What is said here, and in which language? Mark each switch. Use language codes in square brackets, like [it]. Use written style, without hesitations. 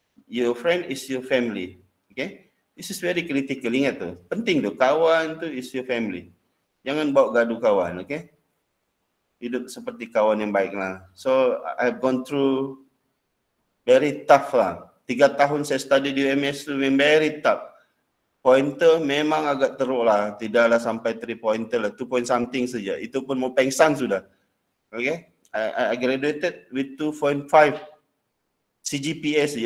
[en] Your friend is your family. Okay? This is very critical, [ms] ingat tu. Penting tu, kawan tu [en] is your family. [ms] Jangan bawa gaduh kawan, okay? Hidup seperti kawan yang baik lah. [en] So, I've gone through very tough lah. [ms] 3 tahun saya study di UMS tu [en] very tough. [ms] Pointer memang agak teruk lah. Tidaklah sampai 3 pointer lah. 2 point something saja. Itu pun mau pengsan sudah. Okay? [en] I graduated with 2.5 CGPA saja.